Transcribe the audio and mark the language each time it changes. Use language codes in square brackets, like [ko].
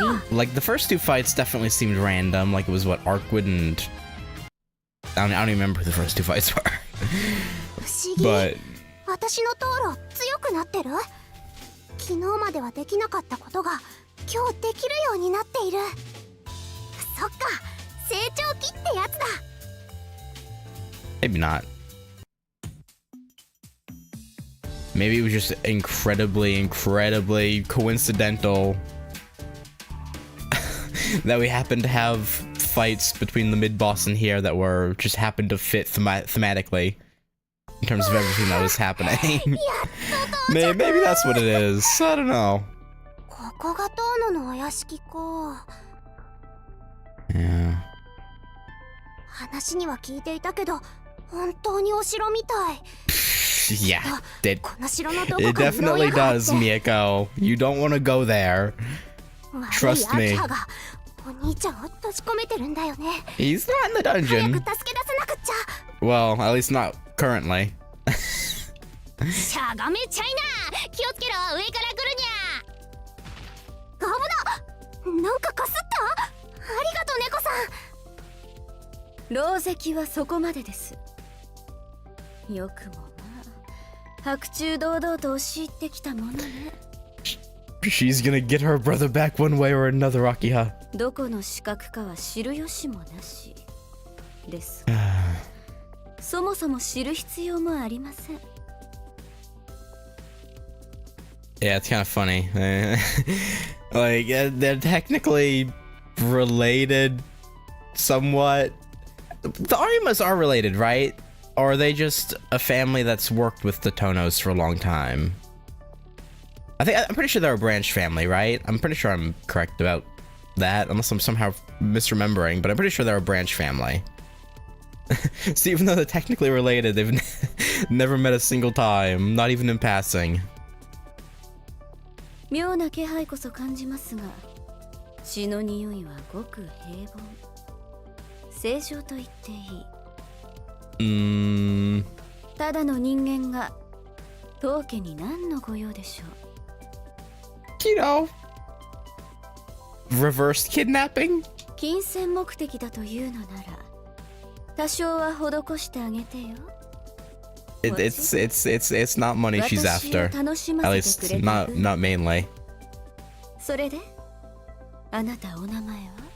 [en] Like, the first two fights definitely seemed random, like it was what, Arkwood and... I don't even remember who the first two fights were. But... [ja] 私の討論強くなってる？昨日まではできなかったことが今日できるようになっている。そっか、成長期ってやつだ。 [en] Maybe not. Maybe it was just incredibly coincidental that we happened to have fights between the mid-boss and here that were just happened to fit thematically in terms of everything that was happening. maybe that's what it is. I don't know. [ja] ここが遠野のお屋敷か。 [en] Yeah. [ja] 話には聞いていたけど、本当にお城みたい。 [en] Yeah, it [ja] この城のどこかに [en] definitely does, Miyako. You don't want to go there. Trust me. [ja] 悪い秋葉がお兄ちゃんを閉じ込めてるんだよね。 [en] He's not in the [ja] 早く [en] dungeon. [ja] 助け出さなくっちゃ。 [en] Well, at least not currently. [ja] しゃがめちゃいな。気をつけろ、上から来るにゃ。危な。なんかかすった。ありがとう猫さん。狼藉はそこまでです。よくもまあ白昼堂々と押し入ってきたものね。 [en] She's gonna get her brother back one way or another, Akiha. [ja] どこの資格かは知る由もなしです。そもそも知る必要もありません。 [en] Yeah, it's kind of funny. Like, they're technically related somewhat. The Arimas are related, right? Or are they just a family that's worked with the Tonos for a long time? I'm pretty sure they're a branch family, right? I'm pretty sure I'm correct about that, unless I'm somehow misremembering, but I'm pretty sure they're a branch family. So even though they're technically related, they've never met a single time, not even in passing. [ja] 妙な気配こそ感じますが、血の匂いはごく平凡。正常と言っていい。ただの人間が当家に何のご用でしょう。 [en] You know, reversed kidnapping? [ja] 金銭目的だというのなら、多少は施してあげてよ。 [en] It's not money she's after. At least not mainly. [ja] それで、あなたお名前は？